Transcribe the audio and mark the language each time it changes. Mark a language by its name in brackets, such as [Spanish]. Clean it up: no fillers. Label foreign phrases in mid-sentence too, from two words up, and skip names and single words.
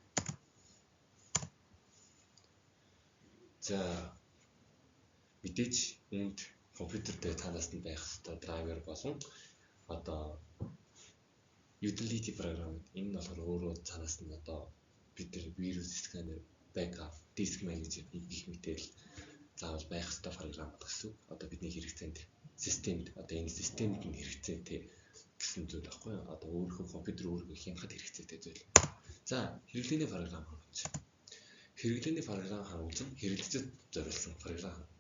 [Mongolian] За мэдээж үүнд компьютер дээр цаанаас нь байх ёстой драйвер болон одоо utility програм энэ нь болохоор өөрөө цаанаас нь одоо бид нар вирус сканер, [English] backup, disk manager [Mongolian] гэх мэтэл заавал байх ёстой програм гэсэн. Одоо бидний хэрэгцээнд системд одоо энэ системд нь хэрэгцээтэй гэсэн зүйл баггүй. Одоо өөрийнхөө компьютер өөрийгөө хянахад хэрэгцээтэй зүйл. За хэрэглээний програм хангамж. Хэрэглээний програм хангамж нь хэрэглэгчд зориулсан програм хангамж.